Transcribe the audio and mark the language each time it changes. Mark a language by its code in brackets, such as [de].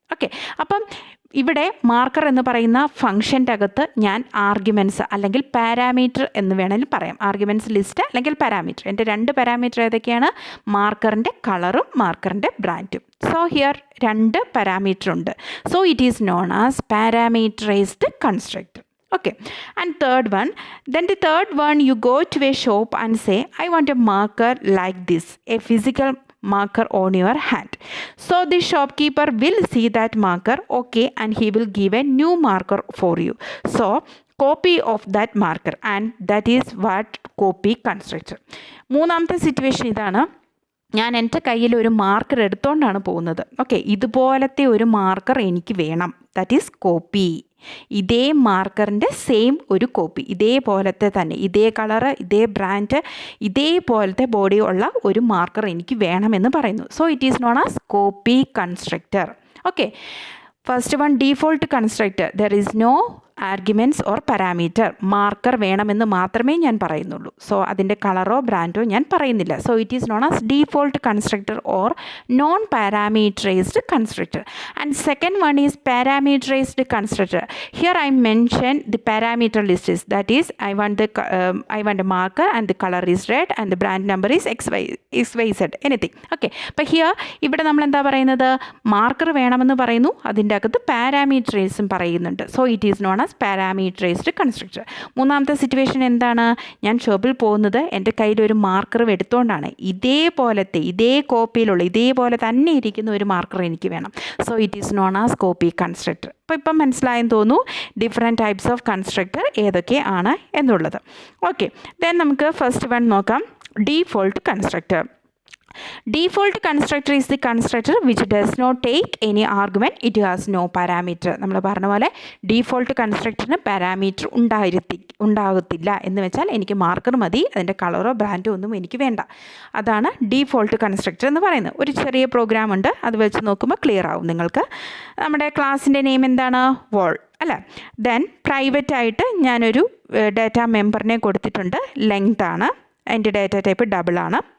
[ml] Okay, അപ്പം ഇവിടെ marker എന്ന് പറയുന്ന ഫംഗ്ഷൻ്റെ അകത്ത് ഞാൻ ആർഗ്യുമെൻറ്റ്സ് അല്ലെങ്കിൽ പാരാമീറ്റർ എന്ന് വേണമെങ്കിൽ പറയാം. ആർഗ്യുമെൻറ്റ്സ് ലിസ്റ്റ് അല്ലെങ്കിൽ പാരാമീറ്റർ. എൻ്റെ 2 പാരാമീറ്റർ ഏതൊക്കെയാണ്? മാർക്കറിൻ്റെ കളറും മാർക്കറിൻ്റെ ബ്രാൻഡും. സോ ഹിയർ 2 പാരാമീറ്റർ ഉണ്ട്. [en] So it is known as parameterised constructor. Okay, and third one, you go to a shop and say I want a marker like this, a physical marker on your hand. So the shopkeeper will see that marker, okay, and he will give a new marker for you. So copy of that marker, and that is what copy constructor. [ml] മൂന്നാമത്തെ situation ഇതാണ്. ഞാൻ എൻ്റെ കയ്യിൽ ഒരു marker എടുത്തുകൊണ്ടാണ് പോകുന്നത്. Okay, ഇതുപോലത്തെ ഒരു marker എനിക്ക് വേണം, [en] That is copy. [ml] ഇതേ മാർക്കറിൻ്റെ സെയിം ഒരു കോപ്പി, ഇതേപോലത്തെ തന്നെ, ഇതേ കളറ്, ഇതേ ബ്രാൻഡ്, ഇതേപോലത്തെ ബോഡി ഉള്ള ഒരു മാർക്കർ എനിക്ക് വേണമെന്ന് പറയുന്നു. [en] So it is known as copy constructor. Okay, first one default constructor, there is no arguments or parameter. [ml] Marker വേണമെന്ന് മാത്രമേ ഞാൻ പറയുന്നുള്ളൂ. സോ അതിൻ്റെ കളറോ ബ്രാൻഡോ ഞാൻ പറയുന്നില്ല. [en] So it is known as default constructor or non parameterised constructor. And second one is parameterised constructor. Here I mention the parameter list, that is I want a marker and the color is red and the brand number is XYZ anything. [ml] Okay, അപ്പോൾ here ഇവിടെ നമ്മൾ എന്താ പറയുന്നത്? Marker വേണമെന്ന് പറയുന്നു, അതിൻ്റെ അകത്ത് പാരാമീറ്ററൈസും പറയുന്നുണ്ട്. [en] So it is known parameterised constructor. [ml] മൂന്നാമത്തെ സിറ്റുവേഷൻ എന്താണ്? ഞാൻ ഷോപ്പിൽ പോകുന്നത് എൻ്റെ കയ്യിൽ ഒരു മാർക്കർ എടുത്തുകൊണ്ടാണ്, ഇതേപോലത്തെ, ഇതേ കോപ്പിയിലുള്ള, ഇതേപോലെ തന്നെ ഇരിക്കുന്ന ഒരു മാർക്കർ എനിക്ക് വേണം. [en] So it is known as copy constructor. [ml] അപ്പോൾ ഇപ്പം മനസ്സിലായെന്ന് തോന്നുന്നു ഡിഫറെൻറ്റ് ടൈപ്സ് ഓഫ് കൺസ്ട്രക്ടർ ഏതൊക്കെ ആണ് എന്നുള്ളത്. ഓക്കെ, ദെൻ നമുക്ക് ഫസ്റ്റ് വൺ നോക്കാം, default constructor. [en] Default constructor is the constructor which does not take any argument, it has no parameter. [ml] നമ്മൾ പറഞ്ഞ പോലെ ഡീഫോൾട്ട് കൺസ്ട്രക്ടറിന് പാരാമീറ്റർ ഉണ്ടാകത്തില്ല എന്ന് വെച്ചാൽ എനിക്ക് മാർക്കർ മതി, അതിൻ്റെ കളറോ ബ്രാൻഡോ ഒന്നും എനിക്ക് വേണ്ട. അതാണ് ഡീഫോൾട്ട് കൺസ്ട്രക്ടർ എന്ന് പറയുന്നത്. ഒരു ചെറിയ പ്രോഗ്രാം ഉണ്ട്, അത് വെച്ച് നോക്കുമ്പോൾ ക്ലിയർ ആവും നിങ്ങൾക്ക്. നമ്മുടെ ക്ലാസ്സിൻ്റെ നെയിം എന്താണ്? വോൾ അല്ലേ. ദെൻ പ്രൈവറ്റ് ആയിട്ട് ഞാനൊരു ഡാറ്റ മെമ്പറിനെ കൊടുത്തിട്ടുണ്ട്, ലെങ്ത് ആണ്, അതിൻ്റെ ഡാറ്റ ടൈപ്പ് ഡബിൾ ആണ്.